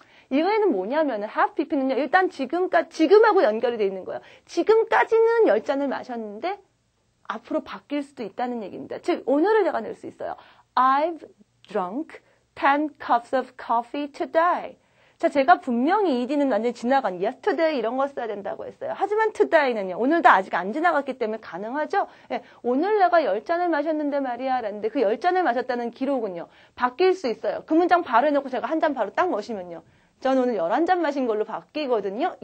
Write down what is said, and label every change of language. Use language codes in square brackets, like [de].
[ko] 이거에는 뭐냐면은 have pp는요. 일단 지금하고 연결이 돼 있는 거예요. 지금까지는 10잔을 마셨는데 앞으로 바뀔 수도 있다는 얘기입니다. 즉 오늘을 제가 낼 수 있어요. [en] I've drunk 10 cups of coffee today. [ko] 자, 제가 분명히 ed는 완전히 지나간 yesterday 이런 거 써야 된다고 했어요. 하지만 today는요. 오늘도 아직 안 지나갔기 때문에 가능하죠. 예, 오늘 내가 10잔을 마셨는데 말이야 라는데 그 10잔을 마셨다는 기록은요. 바뀔 수 있어요. 그 문장 바로 해놓고 제가 한 잔 바로 딱 넣으시면요. 전 오늘 11잔 마신 걸로 바뀌거든요.